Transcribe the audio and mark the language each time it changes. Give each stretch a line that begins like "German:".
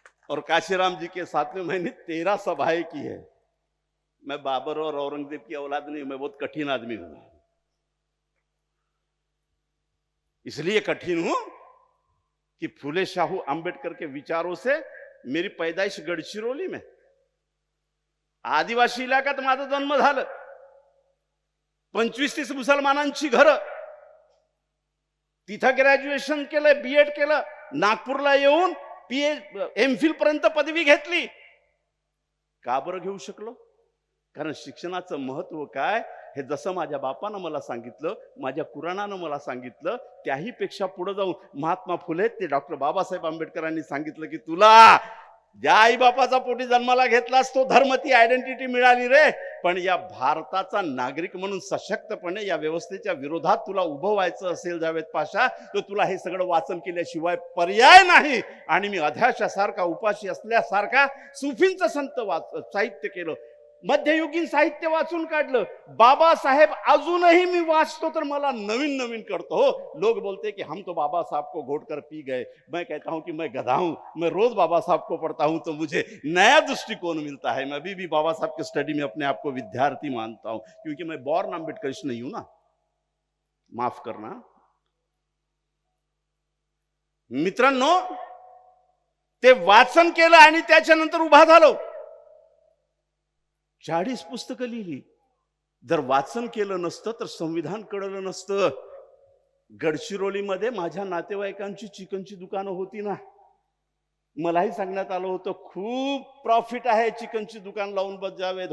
Hindi: और काशीराम जी के साथ में मैंने 13 सभाएं की है। मैं बाबर और औरंगजेब की औलाद नहीं, मैं बहुत कठिन आदमी हूं। इसलिए कठिन हूं कि फुले शाहू अंबेडकर के विचारों से मेरी पैदाइश गडचिरोली में,
Marathi: आदिवासी इलाक्यात माझा जन्म झालं। 25-30 मुसलमानांची घर, तिथं ग्रॅज्युएशन केलं, बीएड केलं, नागपूरला येऊन एमफिल पर्यंत पदवी घेतली। का बरं घेऊ शकलो? कारण शिक्षणाचं महत्व काय हे जसं माझ्या बापानं मला सांगितलं, माझ्या कुराणानं मला सांगितलं, त्याही पेक्षा पुढे जाऊन महात्मा फुले ते डॉक्टर बाबासाहेब आंबेडकरांनी सांगितलं की तुला ज्या आई बापाचा पोटी जन्माला घेतलास तो धर्म, ती आयडेंटिटी मिळाली रे, पण या भारताचा नागरिक म्हणून सशक्तपणे या व्यवस्थेच्या विरोधात तुला उभं व्हायचं असेल जावेद पाशा, तर तुला हे सगळं वाचन केल्याशिवाय पर्याय नाही। आणि मी अध्याशासारखा, उपाशी असल्यासारखा सुफींचं साहित्य केलं, मध्ययुगीन साहित्य वाचून काढलं। बाबासाहेब अजूनही मी वाचतो तर मला नवीन नवीन करतो हो।
Hindi: लोग बोलते कि हम तो बाबा साहब को घोट कर पी गए, मैं कहता हूं कि मैं गधा हूं, मैं रोज बाबा साहब को पढ़ता हूं तो मुझे नया दृष्टिकोण मिलता है। मैं अभी भी बाबा साहब के स्टडी में अपने आप को विद्यार्थी मानता हूं, क्योंकि मैं बॉर्न आंबेडकरिस्ट नहीं हूं ना, माफ करना मित्रांनो।
Marathi: ते वाचन केलं आणि त्याच्यानंतर उभा झालो। 40 पुस्तकं लिहिली। जर वाचन केलं नसतं तर संविधान कळलं नसतं। गडचिरोलीमध्ये माझ्या नातेवाईकांची चिकनची दुकानं होती ना, मलाही सांगण्यात आलं होतं खूप प्रॉफिट आहे चिकनची दुकान लावून बस जावेद।